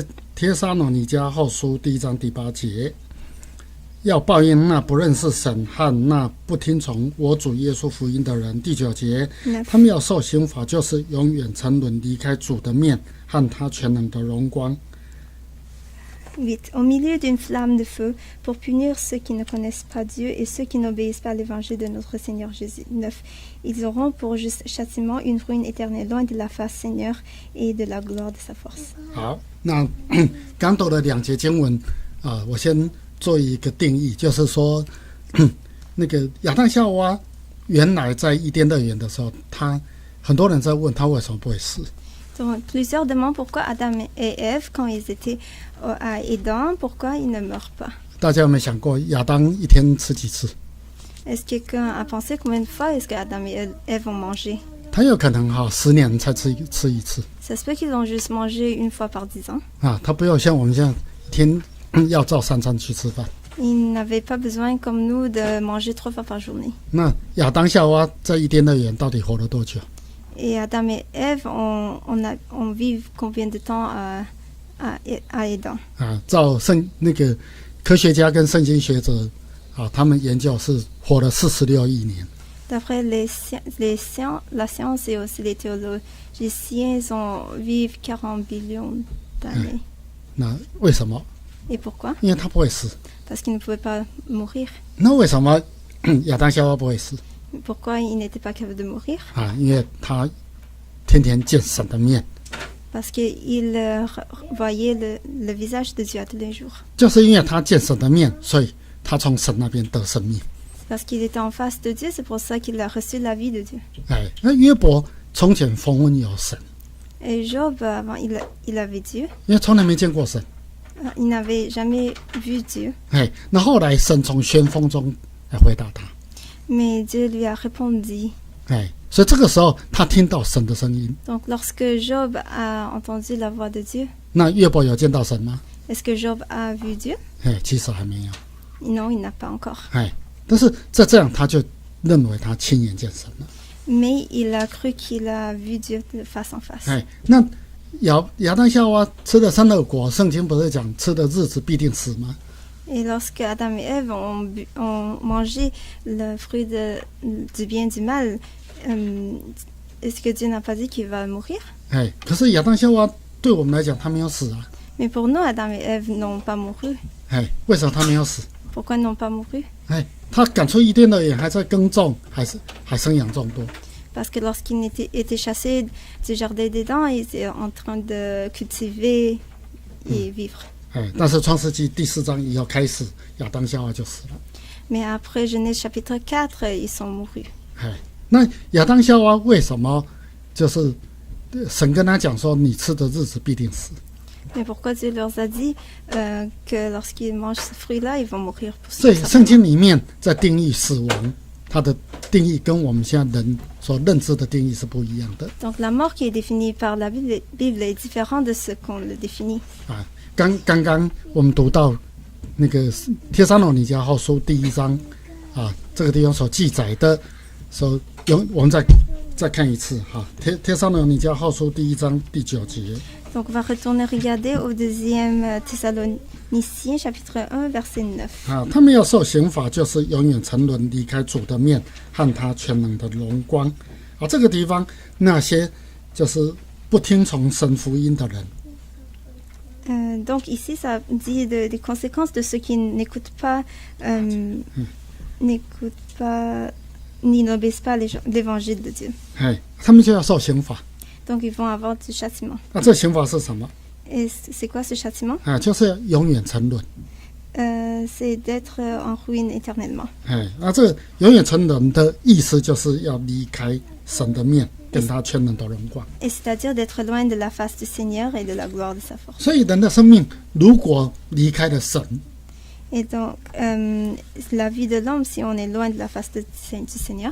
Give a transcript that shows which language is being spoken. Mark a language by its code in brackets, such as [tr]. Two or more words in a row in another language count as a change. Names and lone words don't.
[zh] 帖撒罗尼迦后书第1章第8节，要报应那不认识神和那不听从我主耶稣福音的人。第9节，他们要受刑罚，就是永远沉沦，离开主的面和他全能的荣光。 [fr] 8. Au milieu d'une flamme de feu, pour punir ceux qui ne connaissent pas Dieu et ceux qui n'obéissent pas à l'évangile de notre Seigneur Jésus. 9. Ils auront pour juste châtiment une ruine éternelle, loin de la face Seigneur et de la gloire de sa force. [zh] 好，那刚读的2节经文啊，我先做一个定义，就是说，那个亚当夏娃原来在伊甸乐园的时候，很多人在问他为什么不会死。 [fr] Donc, plusieurs demandent pourquoi Adam et Ève, quand ils étaient à Éden, pourquoi ils ne meurent pas. [zh] 大家有没有想过，亚当一天吃几次？ [fr] Est-ce que quelqu'un a pensé combien de fois est-ce que Adam et Ève ont mangé? [zh] 他有可能10年才吃一次 [fr] Ça se peut qu'ils ont juste mangé une fois par 10 ans. [zh] 啊，他不要像我们这样一天要照3餐去吃饭。 [fr] Ils n'avaient pas besoin, comme nous, de manger 3 fois par journée. [zh] 那亚当夏娃在伊甸乐园到底活了多久？ [fr] Et Adam et Ève, on vit combien de temps à Éden? [zh] 啊，照那个科学家跟圣经学者啊，他们研究是活了46亿年。 [fr] D'après la science et aussi les théologiens, ils vivent 40 billions d'années. [zh] 那为什么？ [fr] Et pourquoi? [zh] 因为他不会死。 [fr] Parce qu'ils ne pouvaient pas mourir. [zh] 那为什么亚当夏娃不会死？ [fr] Pourquoi ils n'étaient pas capables de mourir? [zh] 啊，因为他天天见神的面。 [fr] Parce qu'ils voyaient le visage de Dieu à tous les jours. [zh] 就是因为他见神的面，所以他从神那边得生命。 [fr] Parce qu'il était en face de Dieu, c'est pour ça qu'il a reçu la vie de Dieu. [zh] 哎，那约伯从前风闻有神， [fr] Et Job, avant, il avait Dieu. [zh] 因为从来没见过神。 [fr] Il n'avait jamais vu Dieu. [zh] 哎，那后来神从旋风中来回答他。 [fr] Mais Dieu lui a répondu. [zh] 哎，所以这个时候他听到神的声音。 [fr] Donc, lorsque Job a entendu la voix de Dieu, [zh] 那约伯有见到神吗？ [fr] est-ce que Job a vu Dieu? [zh] 哎，其实还没有。 [fr] Non, il n'a pas encore. [zh] 哎，但是这样他就认为他亲眼见神了。 [fr] Mais il a cru qu'il a vu Dieu de face en face. [zh] 哎，那亚当夏娃吃的善恶果，圣经不是讲吃的日子必定死吗？ [fr] Et lorsque Adam et Ève ont mangé le fruit du bien et du mal, est-ce que Dieu n'a pas dit qu'il va mourir? [zh] 哎，可是亚当夏娃对我们来讲，他没有死啊。 [fr] Mais pour nous, Adam et Ève n'ont pas mouru. [zh] 哎，为什么他没有死？ [fr] Pourquoi ils n'ont pas mouru? [zh] 哎，他赶出伊甸乐园，还在耕种，还生养众多。 [fr] Parce que lorsqu'ils étaient chassés du jardin d'Éden, ils étaient en train de cultiver et vivre. [zh] 哎，但是创世纪第4章以后开始，亚当夏娃就死了。 [fr] Mais après Genèse chapitre 4, ils sont mourus. [zh] 哎，那亚当夏娃为什么就是神跟他讲说，你吃的日子必定死？ [fr] Mais pourquoi Dieu leur a dit que lorsqu'ils mangent ce fruit-là, ils vont mourir pour [zh] 所以 [fr] ça? [zh] 圣经里面在定义死亡，它的定义跟我们现在人所认知的定义是不一样的。 [fr] Donc la mort qui est définie par la Bible est différente de ce qu'on le définit. [zh] 啊，刚刚我们读到那个帖撒罗尼迦后书第1章啊，这个地方所记载的，我们再看一次哈，帖撒罗尼迦后书第1章第9节。 [fr] Donc on va retourner regarder au deuxième Thessaloniciens chapitre 1 verset 9. [zh] 啊，他们要受刑罚，就是永远沉沦，离开主的面和他全能的荣光。啊，这个地方那些就是不听从神福音的人。 [fr] Donc ici, ça dit des conséquences de ceux qui n'écoutent pas, ni n'obéissent pas l'évangile de Dieu. [zh] 他们就要受刑罚。 [fr] Donc ils vont avoir du châtiment. [zh] 这刑罚是什么？ [fr] Et c'est quoi ce châtiment? [zh] 就是永远沉沦。 [fr] C'est d'être en ruine éternellement. [zh] 这个永远沉沦的意思就是要离开神的面，跟他全能的荣光。 [fr] Et c'est-à-dire d'être loin de la face du Seigneur et de la gloire de sa force. [zh] 所以人的生命如果离开了神， [fr] Et donc, la vie de l'homme, si on est loin de la face du Seigneur,